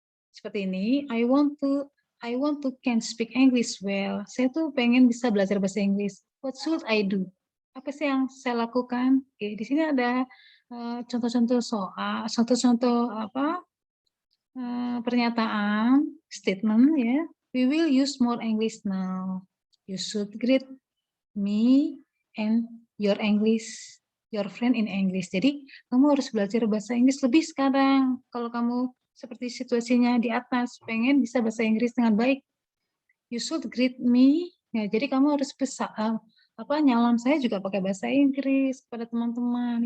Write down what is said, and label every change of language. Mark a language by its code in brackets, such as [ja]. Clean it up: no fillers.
[id] Seperti ini, [en] I want to can speak English well. [id] Saya tuh pengen bisa belajar bahasa Inggris. [en] What should I do? [id] Apa sih yang saya lakukan? Oke, di sini ada contoh-contoh soal, contoh-contoh pernyataan, statement ya. [en] We will use more English now. You should greet me and your friend in English. [id] Jadi kamu harus belajar bahasa Inggris lebih sekarang. Kalau kamu seperti situasinya di atas, pengen bisa bahasa Inggris dengan baik, [en] you should greet me. [id] Ya, jadi kamu harus nyalam saya juga pakai bahasa Inggris pada teman-teman.